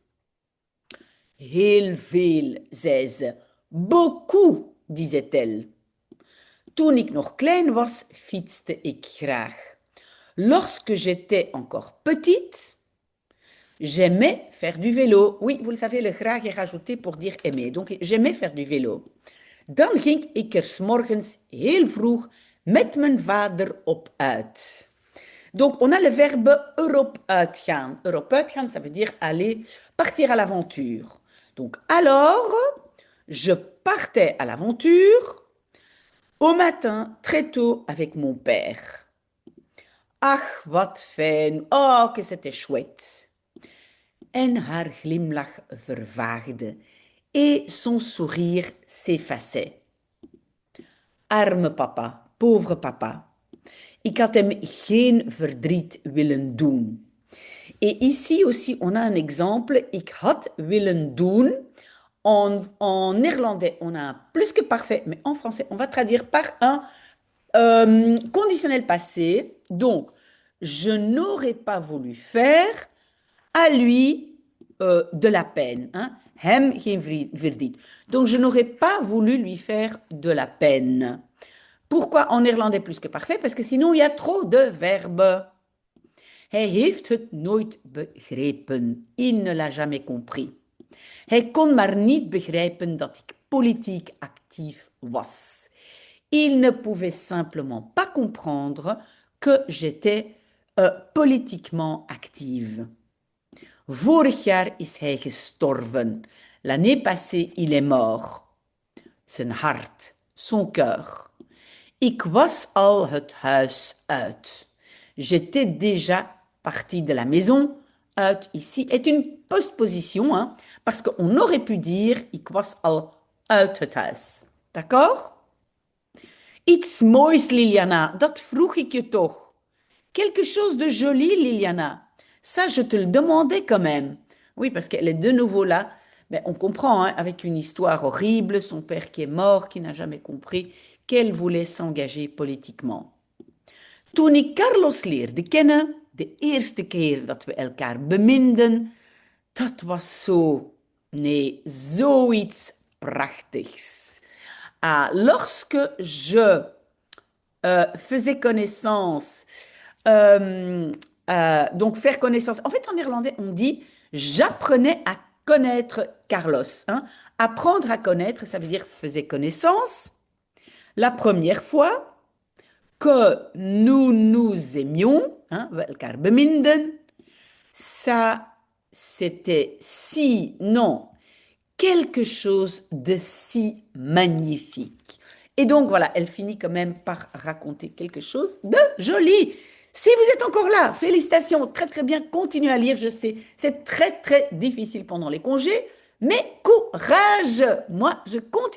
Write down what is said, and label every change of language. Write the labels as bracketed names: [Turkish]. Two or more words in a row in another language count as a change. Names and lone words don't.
[Dutch] Heel veel, zei ze. [French] Beaucoup, disait-elle. [Dutch] Toen ik nog klein was, fietste ik graag. [French] Lorsque j'étais encore petite, j'aimais faire du vélo. Oui, vous le savez, le graag est rajouté pour dire aimer. Donc, j'aimais faire du vélo. [Dutch] Dan ging ik er 's morgens heel vroeg met mijn vader op uit. [French] Donc, on a le verbe [Dutch] erop uitgaan. Erop uitgaan, [French] ça veut dire aller, partir à l'aventure. Donc, alors, je partais à l'aventure au matin, très tôt, avec mon père. [Dutch] Ach, wat fijn. [French] Oh, que c'était chouette. [Dutch] En haar glimlach vervaagde [French] et son sourire s'effaçait. [Dutch] Arme papa, [French] pauvre papa. [Dutch] Ik had hem geen verdriet willen doen. [French] Et ici aussi, on a un exemple. [Dutch] Ik had willen doen. [French] En néerlandais, on a un plus que parfait, mais en français, on va traduire par un conditionnel passé. Donc, je n'aurais pas voulu faire à lui de la peine. Hein? [Dutch] Hem geen verdriet. [French] Donc, je n'aurais pas voulu lui faire de la peine. Pourquoi en néerlandais plus que parfait? Parce que sinon, il y a trop de verbes. [Dutch] Hij heeft het nooit begrepen. [French] Il ne l'a jamais compris. [Dutch] Hij kon maar niet begrijpen dat ik politiek actief was. [French] Il ne pouvait simplement pas comprendre que j'étais politiquement active. [Dutch] Vorig jaar is hij gestorven. [French] L'année passée, il est mort. [Dutch] Zijn hart, [French] son cœur. [Dutch] Ik was al het huis uit. [French] J'étais déjà partie de la maison. Uit ici est une postposition, hein, parce qu'on aurait pu dire [Dutch] ik was al uit het huis. [French] D'accord? [Dutch] Iets moois, Liliana, dat vroeg ik je toch. [French] Quelque chose de joli, Liliana. Ça, je te le demandais quand même. Oui, parce qu'elle est de nouveau là. Mais on comprend, hein, avec une histoire horrible, son père qui est mort, qui n'a jamais compris qu'elle voulait s'engager politiquement. [Dutch] Toen ik Carlos leerde kennen, de eerste keer dat we elkaar beminden, dat was zo, nee, zoiets prachtigs. [French] Ah, lorsque je faisais connaissance, donc faire connaissance, en fait en néerlandais on dit j'apprenais à connaître Carlos. Hein. Apprendre à connaître, ça veut dire faisais connaissance. La première fois que nous nous aimions, hein, [Dutch] we elkaar beminden, [French] ça c'était si, non, quelque chose de si magnifique. Et donc voilà, elle finit quand même par raconter quelque chose de joli. Si vous êtes encore là, félicitations, très très bien, continuez à lire, je sais, c'est très très difficile pendant les congés, mais courage, moi je continue.